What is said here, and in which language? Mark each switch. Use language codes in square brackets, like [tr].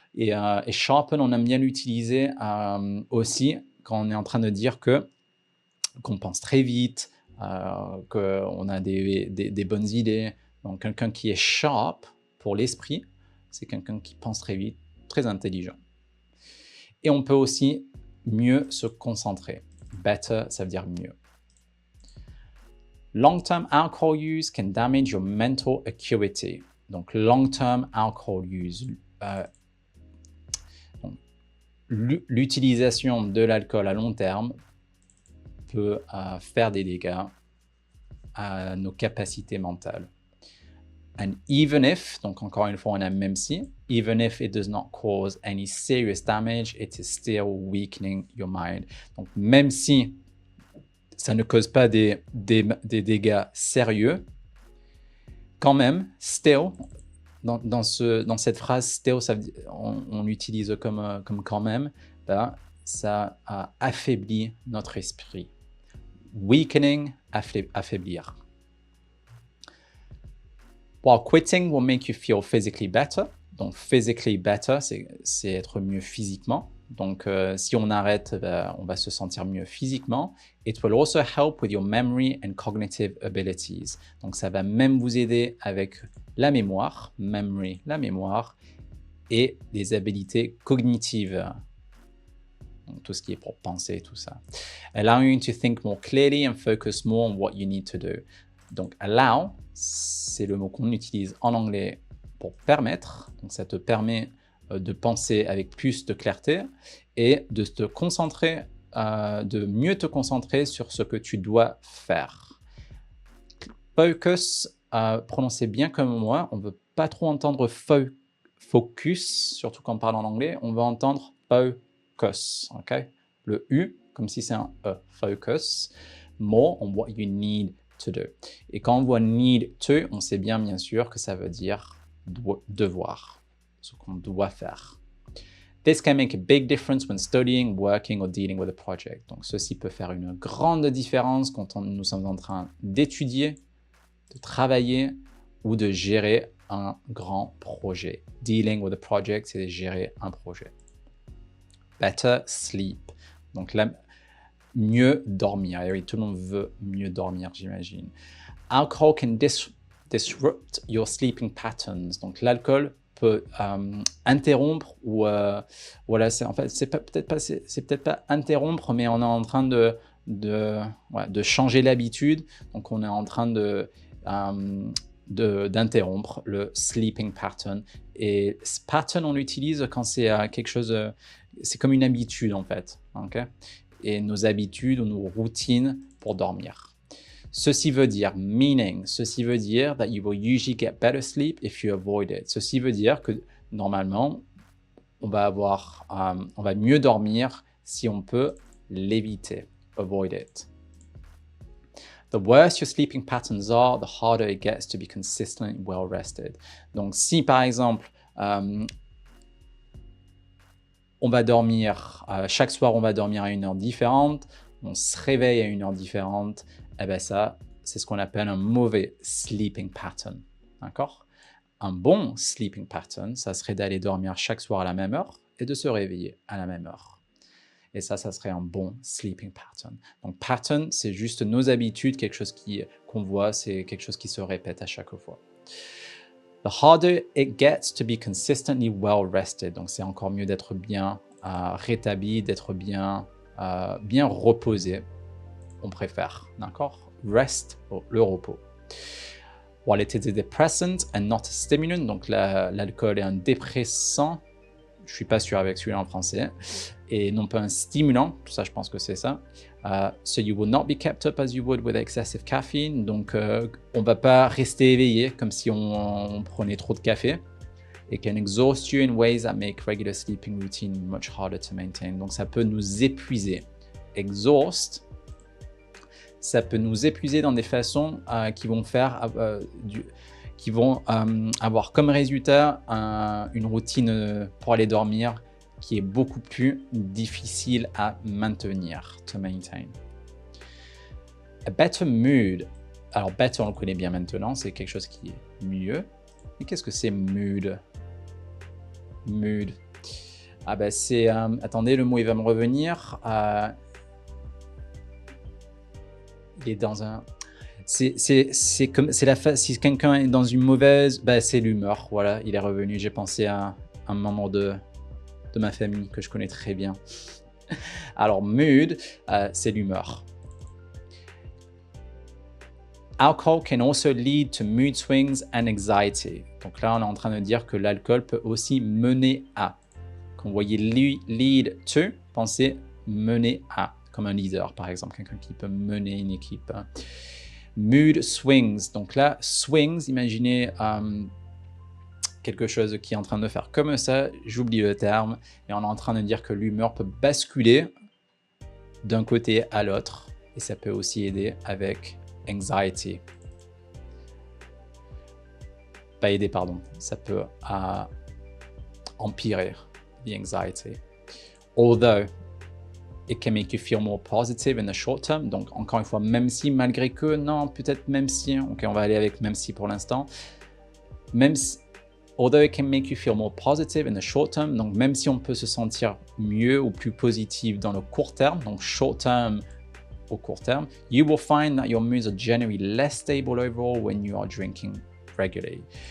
[fr] Et sharpen, on aime bien l'utiliser aussi quand on est en train de dire qu'on pense très vite, qu'on a des bonnes idées. Donc quelqu'un qui est sharp pour l'esprit, c'est quelqu'un qui pense très vite, très intelligent. Et on peut aussi mieux se concentrer. Better, ça veut dire mieux. [en] Long-term alcohol use can damage your mental acuity. Donc long-term alcohol use. [fr] L'utilisation de l'alcool à long terme peut faire des dégâts à nos capacités mentales. [en] And even if, [fr] donc encore une fois on a même si, [en] even if it does not cause any serious damage, it is still weakening your mind. [fr] Donc même si ça ne cause pas des dégâts sérieux, quand même, still, dans cette phrase still, on l'utilise comme quand même, ça affaiblit notre esprit. weakening, affaiblir. [en] While quitting will make you feel physically better. [fr] Donc, physically better, c'est être mieux physiquement. Donc, si on arrête, on va se sentir mieux physiquement. [en] It will also help with your memory and cognitive abilities. [fr] Donc, ça va même vous aider avec la mémoire, memory, la mémoire, et les habiletés cognitives. Donc, tout ce qui est pour penser, tout ça. [en] Allowing you to think more clearly and focus more on what you need to do. [fr] Donc, allow, c'est le mot qu'on utilise en anglais pour permettre. Donc, ça te permet de penser avec plus de clarté et de te concentrer, de mieux te concentrer sur ce que tu dois faire. Focus, prononcez bien comme moi. On ne veut pas trop entendre focus, surtout quand on parle en anglais. On va entendre focus, ok? Le U, comme si c'est un E. [en] Focus, more on what you need to do. [fr] Et quand on voit need to, on sait bien sûr que ça veut dire devoir, ce qu'on doit faire. [en] This can make a big difference when studying, working or dealing with a project. [fr] Donc ceci peut faire une grande différence quand nous sommes en train d'étudier, de travailler ou de gérer un grand projet. [en] Dealing with a project, [fr] c'est gérer un projet. [en] Better sleep. [fr] Donc là, mieux dormir. Et oui, tout le monde veut mieux dormir, j'imagine. [en] Alcohol can disrupt your sleeping patterns. [fr] Donc l'alcool peut interrompre ou voilà, en fait c'est peut-être pas interrompre, mais on est en train de changer l'habitude. Donc on est en train d'interrompre le sleeping pattern. Et ce pattern, on l'utilise quand c'est quelque chose, c'est comme une habitude en fait, ok? Et nos habitudes ou nos routines pour dormir. Ceci veut dire, meaning, ceci veut dire [en] that you will usually get better sleep if you avoid it. [fr] Ceci veut dire que normalement, on va mieux dormir si on peut l'éviter, avoid it. [en] The worse your sleeping patterns are, the harder it gets to be consistently well rested. [fr] Donc si par exemple, on va dormir, chaque soir on va dormir à une heure différente, on se réveille à une heure différente, eh bien ça, c'est ce qu'on appelle un mauvais sleeping pattern. D'accord? Un bon sleeping pattern, ça serait d'aller dormir chaque soir à la même heure et de se réveiller à la même heure. Et ça serait un bon sleeping pattern. Donc pattern, c'est juste nos habitudes, quelque chose qu'on voit, c'est quelque chose qui se répète à chaque fois. [en] The harder it gets to be consistently well rested. [fr] Donc c'est encore mieux d'être bien rétabli, d'être bien reposé. On préfère, d'accord? Rest, le repos. [en] While it is a depressant and not a stimulant, [fr] donc l'alcool est un dépressant, je ne suis pas sûr avec celui-là en français, et non pas un stimulant, tout ça je pense que c'est ça. So you will not be kept up as you would with excessive caffeine, donc on ne va pas rester éveillé comme si on prenait trop de café. [en] It can exhaust you in ways that make regular sleeping routine much harder to maintain. [fr] Donc ça peut nous épuiser. Exhaust, ça peut nous épuiser dans des façons qui vont avoir comme résultat une routine pour aller dormir qui est beaucoup plus difficile à maintenir, to maintain. A better mood. Alors better, on le connaît bien maintenant, c'est quelque chose qui est mieux. Mais qu'est-ce que c'est mood? Mood. Ah ben c'est, attendez, le mot il va me revenir. Il est dans un... C'est comme, si quelqu'un est dans une mauvaise, bah c'est l'humeur, voilà, il est revenu. J'ai pensé à un membre de ma famille que je connais très bien. Alors mood, c'est l'humeur. [en] Alcohol can also lead to mood swings and anxiety. [fr] Donc là, on est en train de dire que l'alcool peut aussi mener à. Quand vous voyez lead to, pensez mener à, comme un leader par exemple, quelqu'un qui peut mener une équipe. Mood swings. Donc là, swings, imaginez quelque chose qui est en train de faire comme ça, j'oublie le terme, et on est en train de dire que l'humeur peut basculer d'un côté à l'autre, et ça peut aussi aider avec anxiety. Pas aider, pardon, ça peut empirer the anxiety. Although, [en] it can make you feel more positive in the short term. [fr] Donc, encore une fois, même si, malgré que, non, peut-être même si, ok, on va aller avec même si pour l'instant. [en] Même si, although it can make you feel more positive in the short term, [fr] donc même si on peut se sentir mieux ou plus positif dans le court terme, [en] donc short term au court terme, you will find that your moods are generally less stable overall when you are drinking regularly.